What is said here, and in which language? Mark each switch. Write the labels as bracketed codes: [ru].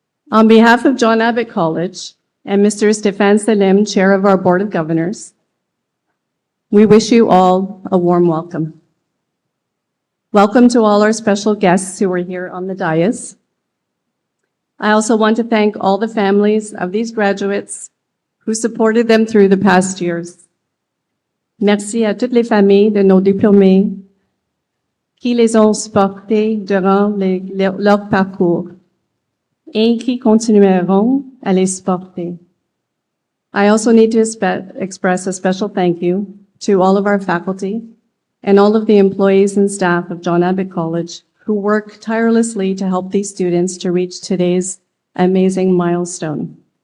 [en] On behalf of John Abbott College and Mr. Stéphane Selim, Chair of our Board of Governors, we wish you all a warm welcome. Welcome to all our special guests who are here on the dais. I also want to thank all the families of these graduates who supported them through the past years. [fr] Merci à toutes les familles de nos diplômés qui les ont supportés durant leur parcours et qui continueront à les supporter. [en] I also need to express a special thank you to all of our faculty and all of the employees and staff of John Abbott College who work tirelessly to help these students to reach today's amazing milestone.